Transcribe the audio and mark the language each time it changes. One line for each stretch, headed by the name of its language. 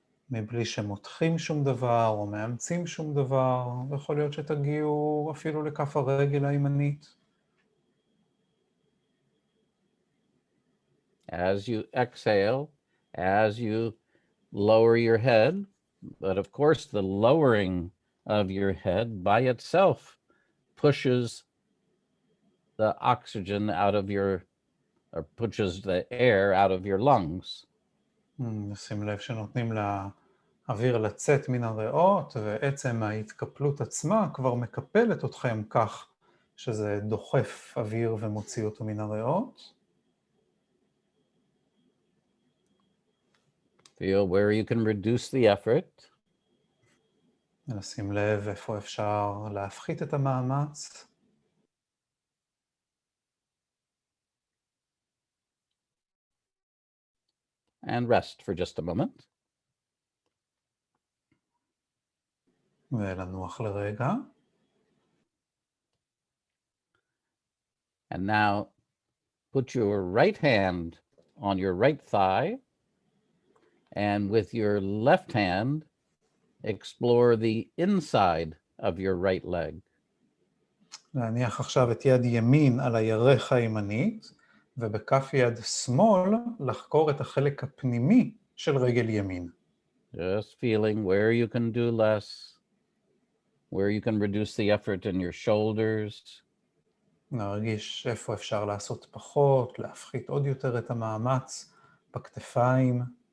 Hebrew: מבלי שמותחים שום דבר או מאמצים שום דבר, יכול להיות שתגיעו אפילו לכף הרגל הימנית.
English: As you exhale, as you lower your head, but of course the lowering of your head by itself pushes the oxygen out of your, or pushes the air out of your lungs.
Hebrew: נשים לב שנותנים לאוויר לצאת מן הריאות, ועצם ההתקפלות עצמה כבר מקפלת אתכם כך שזה דוחף אוויר ומוציא אותו מן הריאות.
English: Feel where you can reduce the effort.
Hebrew: נשים לב איפה אפשר להפחית את המאמץ.
English: And rest for just a moment.
Hebrew: ולנוח לרגע.
English: And now put your right hand on your right thigh, and with your left hand, explore the inside of your right leg.
Hebrew: להניח עכשיו את יד ימין על הירך הימנית, ובכף יד שמאל לחקור את החלק הפנימי של רגל ימין.
English: Just feeling where you can do less, where you can reduce the effort in your shoulders.
Hebrew: נרגיש איפה אפשר לעשות פחות, להפחית עוד יותר את המאמץ בכתפיים.